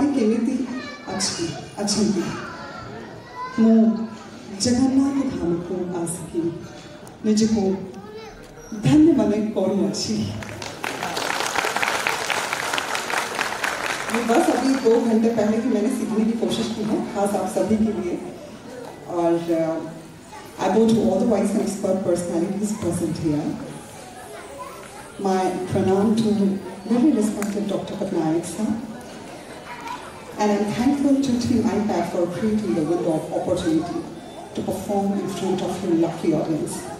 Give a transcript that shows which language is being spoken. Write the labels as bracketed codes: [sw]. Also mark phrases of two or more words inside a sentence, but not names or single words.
[or] କେମିତି ଅଛନ୍ତି ମୁଁ ଜଗନ୍ନାଥ ଧାମକୁ ଆସିକି ନିଜକୁ ଧନ୍ୟ ମନେ କରୁଅଛି। [hi] ये बस अभी 2 घंटे पहले ही मैंने सीखने की कोशिश की है, खास आप सभी के लिए। [en] और I bow to all the wise and expert personalities present here. My pranam to very respected Dr. Patnaik sir. And I'm thankful to Team iPad for creating the window of opportunity to perform in front of your lucky audience.